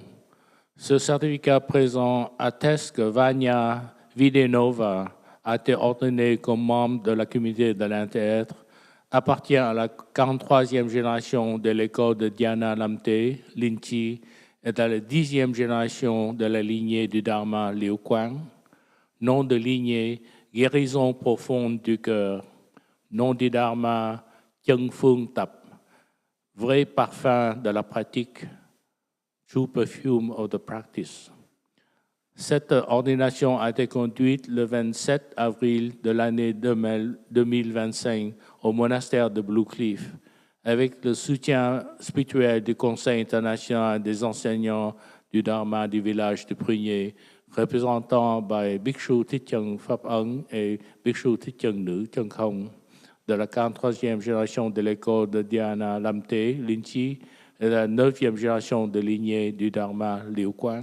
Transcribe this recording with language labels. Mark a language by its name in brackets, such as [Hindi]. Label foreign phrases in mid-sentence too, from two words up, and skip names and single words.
[French] Ce certificat présent atteste que Vanya Videnova a été ordonnée comme membre de la communauté de l'inter-être, appartient à la 43e génération de l'école de Dhyana Lamte, Linchi, et à la 10e génération de la lignée du Dharma Liu Quang. Nom de lignée, guérison profonde du cœur. Nom du Dharma, Kyung Fung Tap, vrai parfum de la pratique. [English] True perfume of the practice. [French] Cette ordination a été conduite le 27 avril de l'année 2025 au monastère de Blue Cliff, avec le soutien spirituel du Conseil international des enseignants du Dharma du village de Prunier, représentant par Bhikshu Thích Pháp Ấn et Bhikshu Thích Nữ Chân Không, de la 43e génération de l'école de Dhyana Lamte, Linchi, et la 9e génération de lignée du Dharma Liu Quang.